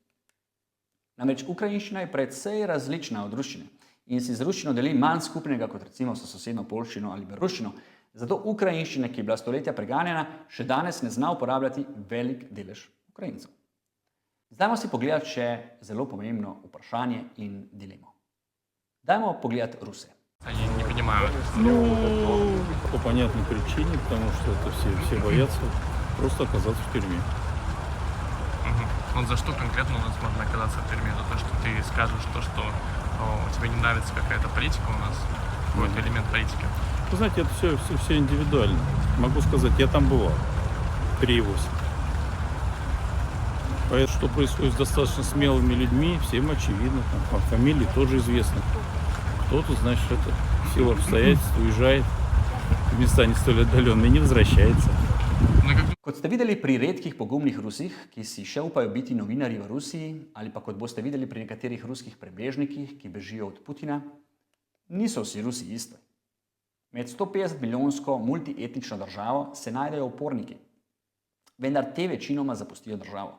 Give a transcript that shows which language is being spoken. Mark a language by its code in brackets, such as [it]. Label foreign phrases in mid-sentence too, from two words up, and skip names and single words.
[sl] Namreč ukrajinščina je precej različna od ruščine in si z ruščino deli manj skupnega kot recimo s sosedno poljščino ali beloruščino. Zato ukrajinščine, ki je bila stoletja preganjena, še danes ne zna uporabljati velik delež Ukrajincev. Zdajmo si pogledati še zelo pomembno vprašanje in dilemo. Dajmo pogledati Ruse. [ru] Они не понимают. Ну, по понятной причине, потому что это все боятся просто оказаться в тюрьме. Вот за что конкретно у нас можно оказаться в тюрьме? За то, что ты скажешь то, что тебе не нравится какая-то политика у нас, какой-то элемент политики. Вы знаете, это все индивидуально. Могу сказать, я там бывал при ЕВОСе. Поэтому, что происходит с достаточно смелыми людьми, всем очевидно. Там, фамилии тоже известны. Кто-то, значит, это в силу обстоятельств уезжает в места не столь отдаленные, не возвращается. [sl] Kot ste videli pri redkih pogumnih Rusih, ki si še upajo biti novinarji v Rusiji, ali pa kot boste videli pri nekaterih ruskih prebežnikih, ki bežijo od Putina, Niso vsi Rusi isti. Med 150 milijonsko multietnično državo se najdejo uporniki, vendar te večinoma zapustijo državo.